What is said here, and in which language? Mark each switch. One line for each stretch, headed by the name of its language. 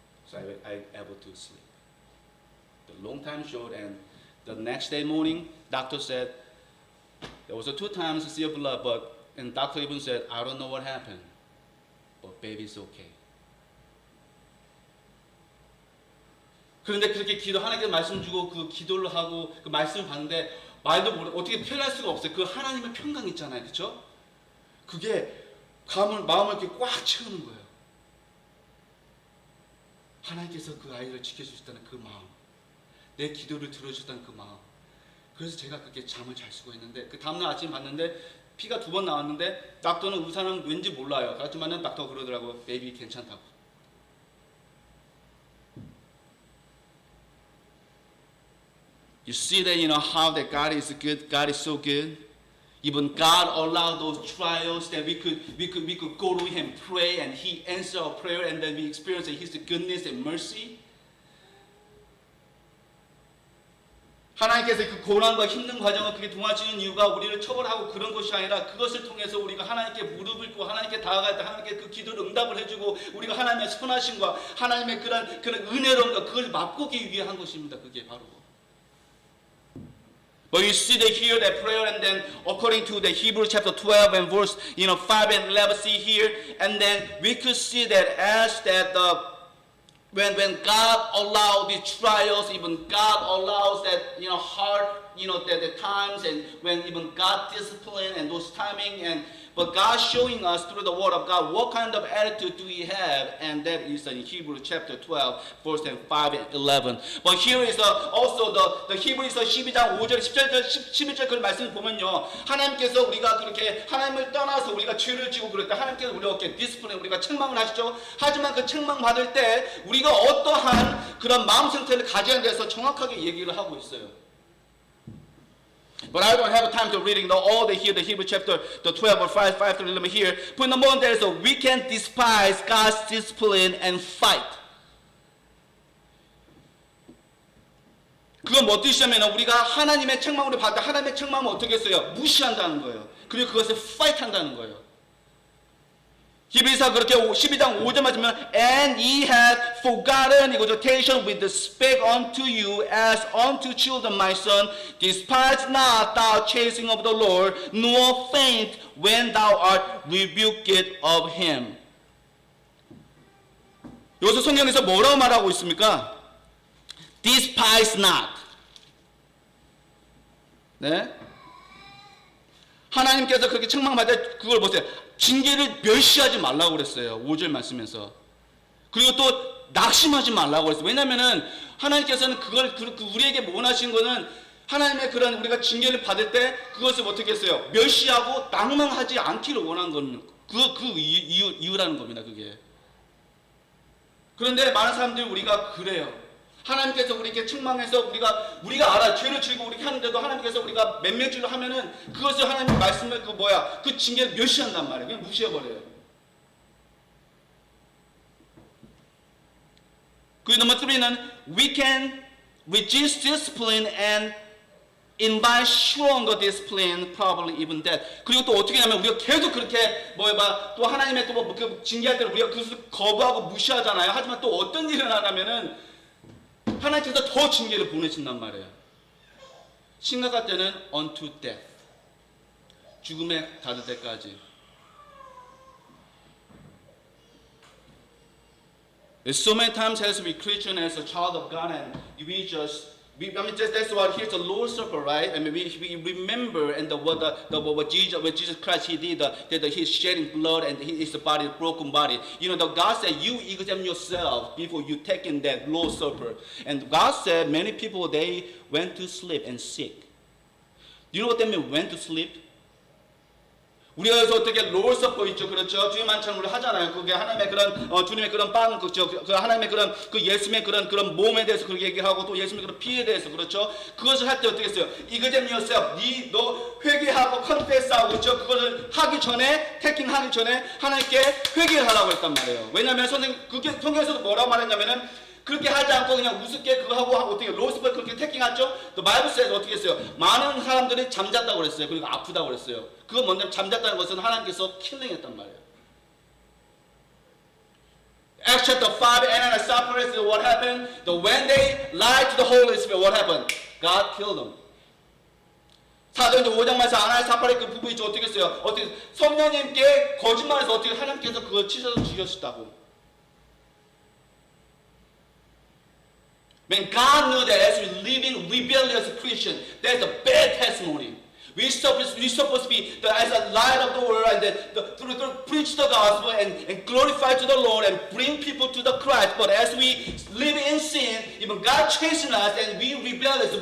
English: So I able to sleep. The long time short, and the next day morning, doctor said there was 2 times to see blood, and doctor even said, I don't know what happened, but baby's okay.
Korean: 그런데 그렇게 하나님께서 말씀 주고 그 기도를 하고 그 말씀을 받는데 말도 모르고 어떻게 표현할 수가 없어요. 그 하나님의 평강 있잖아요, 그렇죠? 그게 마음을 이렇게 꽉 채우는 거예요. 하나님께서 그 아이를 지켜주셨다는 그 마음, 내 기도를 들어주셨다는 그 마음. 그래서 제가 그렇게 잠을 잘 수가 있는데 그 다음날 아침 봤는데 피가 2번 나왔는데 닥터는 의사는 왠지 몰라요. 하지만은 닥터가 그러더라고, 베이비 괜찮다고.
English: You see that, how that God is good. God is so good. Even God allowed those trials that we could go to Him, pray, and He answered our prayer, and then we experience His goodness and mercy.
Korean: 하나님께서 그 고난과 힘든 과정을 그렇게 도와주는 이유가 우리를 처벌하고 그런 것이 아니라 그것을 통해서 우리가 하나님께 무릎을 꿇고 하나님께 다가갈 때 하나님께 그 기도를 응답을 해주고 우리가 하나님의 선하심과 하나님의 그런 은혜로움과 그걸 맛보기 위해 한 것입니다. 그게 바로.
English: But you see that here that prayer, and then according to the Hebrew chapter 12 and verse 5 and 11, see here, and then we could see that as that when God allows these trials, even God allows that hard the times, and when even God discipline and those timing, but God showing us through the word of God what kind of attitude do we have, and that is in Hebrews chapter 12 verse 5 and 11. But here is also the Hebrews
Korean: 12장 5절 11절 그 말씀을 보면요, 하나님께서 우리가 그렇게 하나님을 떠나서 우리가 죄를 지고 그럴 때 하나님께서 우리가 이렇게 디스플레이 우리가 책망을 하시죠. 하지만 그 책망 받을 때 우리가 어떠한 그런 마음 상태를 가져야 돼서 정확하게 얘기를 하고 있어요.
English: But I don't have time to reading all the Hebrew chapter the 12 or 5 to 11 here. But number one, there is we can despise God's discipline and fight.
Korean: 그건 뭐 뜻이냐면 우리가 하나님의 책망을 받다 하나님의 책망을 어떻게 했어요? 무시한다는 거예요. 그리고 그것을 fight 한다는 거예요. 히브리서 그렇게 12장 5절 맞으면
English: and ye have forgotten exhortation with the speak unto you as unto children, my son, despise not thou chasing of the Lord, nor faint when thou art rebuked of him.
Korean: 여기서 성경에서 뭐라고 말하고 있습니까?
English: Despise not.
Korean: 네? 하나님께서 그렇게 책망받을 때 그걸 보세요. 징계를 멸시하지 말라고 그랬어요. 5절 말씀에서. 그리고 또 낙심하지 말라고 그랬어요. 왜냐면은 하나님께서는 그걸 우리에게 원하신 거는 하나님의 그런 우리가 징계를 받을 때 그것을 어떻게 했어요? 멸시하고 낭망하지 않기를 원한 건 그 이유라는 겁니다. 그게. 그런데 많은 사람들이 우리가 그래요. 하나님께서 우리에게 책망해서 우리가 알아 죄를 지고 우리 하는데도 하나님께서 우리가 몇몇 줄로 하면은 그것을 하나님 말씀을 그 징계를 멸시한단 말이에요. 그냥 무시해버려요. 그 넘버 3는
English: we can resist discipline and invite stronger discipline, probably even that.
Korean: 그리고 또 어떻게 하냐면 우리가 계속 그렇게 또 하나님의 또 징계할 때는 우리가 그것을 거부하고 무시하잖아요. 하지만 또 어떤 일이 일어나냐면은 하나님께서 더 징계를 보내신단 말이에요.
English: 심각할 때는 unto death.
Korean: 죽음에 닿을 때까지.
English: So many times as we Christian, as a child of God, and we just, that's why here's the Lord's Supper, right? I mean, we remember and what Jesus Christ He did, that He's shedding blood and His body, broken body. You know, God said, you examine yourself before you take in that Lord's Supper. And God said, many people, they went to sleep and sick. Do you know what that means, went to sleep?
Korean: 우리가 여기서 어떻게 롤서퍼 있죠, 그렇죠? 주님 만찬을 하잖아요. 그게 하나님의 그런 주님의 그런 빵, 그렇죠? 그 하나님의 그런 그 예수님의 그런 몸에 대해서 그렇게 얘기하고 또 예수님의 그런 피에 대해서 그렇죠? 그것을 할 때 어떻게 했어요?
English: Examine yourself.
Korean: 너 회개하고 컨페스하고 그렇죠? 그것을 하기 전에 태킹하기 전에 하나님께 회개를 하라고 했단 말이에요. 왜냐하면 그게 성경에서도 뭐라고 말했냐면은. 그렇게 하지 않고 그냥 우습게 그거 하고 어떻게 로스벌 그렇게 태킹하죠? 또 바이블스에서 어떻게 했어요? 많은 사람들이 잠잤다고 그랬어요. 그리고 아프다고 그랬어요. 그거 뭔데 잠잤다는 것은 하나님께서 킬링했단 말이에요.
English: Acts chapter 5, Ananias and Sapphira, what happened? When they lied to the Holy Spirit, what happened? God killed them.
Korean: 사도행전 5장 말씀 아나니아 사파리 그 부부 있죠? 어떻게 했어요? 어떻게 성령님께 거짓말해서 어떻게 하나님께서 그걸 치셔서 죽였다고.
English: When God knew that as we living rebellious Christian, that's a bad testimony. We're supposed to be as a light of the world and to preach the gospel and glorify to the Lord and bring people to the Christ. But as we live in sin, even God chasten us and we rebellious.